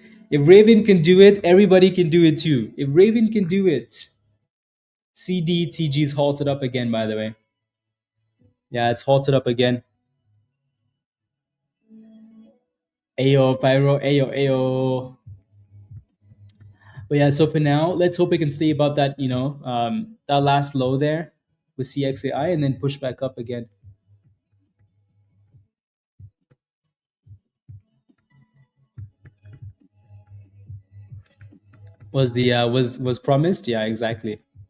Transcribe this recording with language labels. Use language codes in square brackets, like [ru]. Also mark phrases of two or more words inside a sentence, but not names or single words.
[en] If Raven can do it, everybody can do it too. If Raven can do it, CDTG's halted up again, by the way. Yeah, it's halted up again. Ayo, Pyro, ayo, ayo. But yeah, so for now, let's hope it can stay above that, that last low there with CXAI and then push back up again. Was promised? Yeah, exactly.